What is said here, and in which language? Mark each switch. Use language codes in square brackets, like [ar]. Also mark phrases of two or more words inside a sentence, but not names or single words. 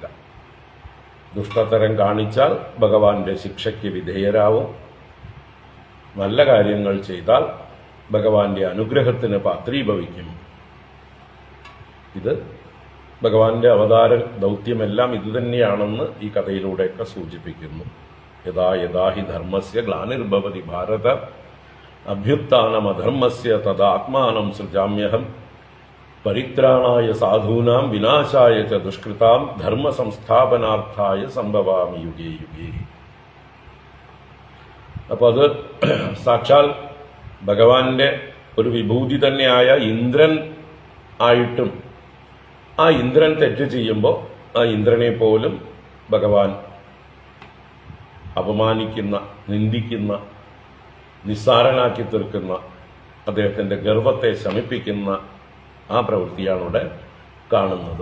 [ml] ദുഷ്ടതരം കാണിച്ചാൽ ഭഗവാന്റെ ശിക്ഷയ്ക്ക് വിധേയരാവും. നല്ല കാര്യങ്ങൾ ചെയ്താൽ ഭഗവാന്റെ അനുഗ്രഹത്തിന് പാത്രീഭവിക്കും. ഇത് ഭഗവാന്റെ അവതാര ദൗത്യമെല്ലാം ഇതുതന്നെയാണെന്ന് ഈ കഥയിലൂടെയൊക്കെ സൂചിപ്പിക്കുന്നു. [sa] യഥാ യഥാ ഹി ധർമ്മസ്യ ഗ്ലാനിർഭവതി ഭാരത അഭ്യുത്ഥാനമധർമ്മസ്യ തദാത്മാനം സൃജാമ്യഹം പരിത്രാണായ സാധൂനാം വിനാശായ ച ദുഷ്കൃതാം ധർമ്മ സംസ്ഥാപനാർത്ഥായ സംഭവാമി യുഗേ യുഗേ. [ml] അപ്പൊ അത് സാക്ഷാൽ ഭഗവാന്റെ ഒരു വിഭൂതി തന്നെയായ ഇന്ദ്രൻ ആയിട്ടും ആ ഇന്ദ്രൻ തെറ്റ് ചെയ്യുമ്പോൾ ആ ഇന്ദ്രനെ പോലും ഭഗവാൻ അപമാനിക്കുന്ന, നിന്ദിക്കുന്ന, നിസ്സാരനാക്കി തീർക്കുന്ന, അദ്ദേഹത്തിന്റെ ഗർവത്തെ ശമിപ്പിക്കുന്ന ആ പ്രവൃത്തിയാണ് ഇവിടെ കാണുന്നത്.